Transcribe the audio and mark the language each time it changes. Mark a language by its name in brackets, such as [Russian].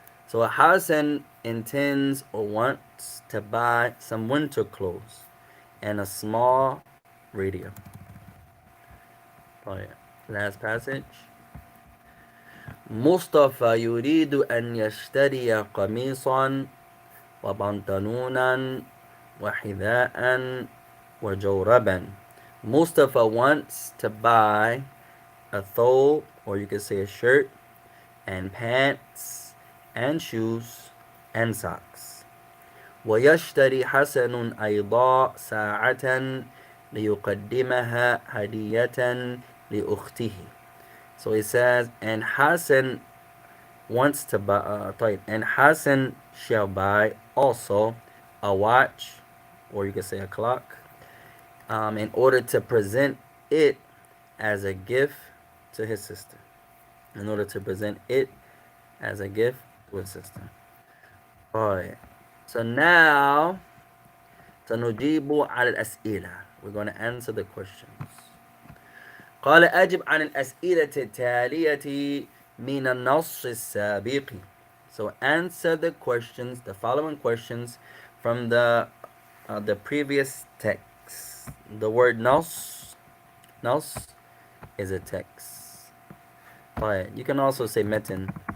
[English] So Hassan intends or wants to buy some winter clothes and a small radio. Last passage. [Arabic] مصطفى يريد أن يشتري قميصا وبنطلونا وحذاء وجوربا. [English] Mustafa wants to buy a thobe, or you could say a shirt, and pants, and shoes, and socks. [Arabic] ويشتري حسن أيضا ساعة ليقدمها هدية لأخته. [English] So he says, and Hassan wants to buy, and Hassan shall buy also a watch, or you could say a clock, in order to present it as a gift to his sister. In order to present it as a gift to his sister. Alright. So now, [Arabic] سنجيب على الأسئلة. [English] We're going to answer the questions. [Arabic] قال أجب عن الأسئلة التالية من النص السابق. [English] So answer the questions, the following questions from the previous text. The word nas is a text. You can also say metin.